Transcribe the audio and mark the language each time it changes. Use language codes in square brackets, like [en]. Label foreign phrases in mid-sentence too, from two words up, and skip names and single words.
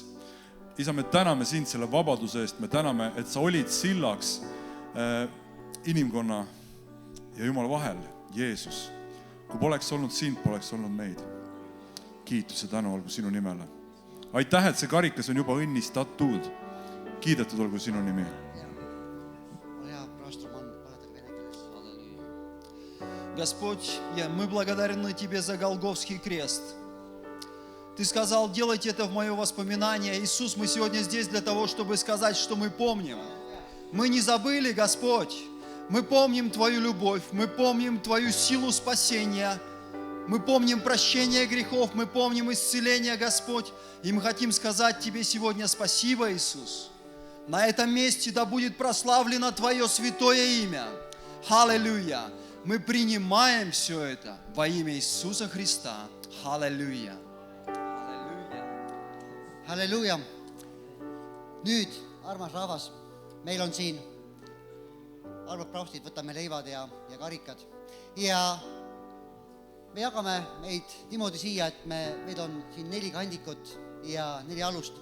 [et] Isa, me täname sind selle vabaduse eest, me täname, et sa olid sillaks inimkonna ja Jumala vahel, Jeesus. Kui poleks olnud sind, poleks olnud meid. Kiitus ja tänu olgu sinu nimele. Aitäh, et see karikas on juba õnnistatud. Kiidetud olgu sinu nimi. [ru] Господь, мы благодарны Тебе за Голгофский крест. Ты сказал, делайте это в мое воспоминание. Иисус, мы сегодня здесь для того, чтобы сказать, что мы помним. Мы не забыли, Господь. Мы помним Твою любовь, мы помним Твою силу спасения, мы помним прощение грехов, мы помним исцеление, Господь. И мы хотим сказать Тебе сегодня спасибо, Иисус. На этом месте да будет прославлено Твое святое имя. Аллилуйя. Мы принимаем все это во имя Иисуса Христа. Аллилуйя. [et] Halleluuja. Nüüd, armas rahvas, meil on siin arvad praustid, võtame leivad ja karikad. Ja me jagame meid niimoodi siia, et meid on siin 4 kandikut ja 4 alust.